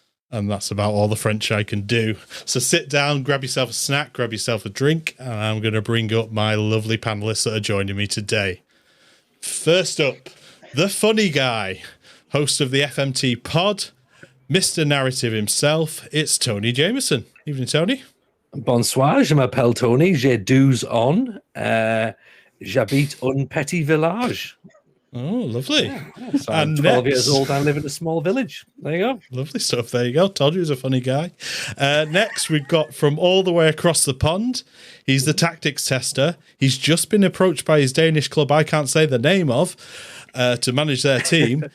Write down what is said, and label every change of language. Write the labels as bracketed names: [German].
[English] And that's about all the French I can do. So sit down, grab yourself a snack, grab yourself a drink, and I'm going to bring up my lovely panelists that are joining me today. First up, the funny guy, host of the FMT pod, Mr. Narrative himself, it's Tony Jameson. Evening, Tony. [French] Bonsoir, je m'appelle Tony, j'ai 12 ans, j'habite un petit village. [English] Oh, lovely. Yeah. So I'm 12 years old and live in a small village. There you go. Lovely stuff. There you go. Told you he was a funny guy. Next, we've got from all the way across the pond. He's the tactics tester. He's just been approached by his Danish club I can't say the name of to manage their team.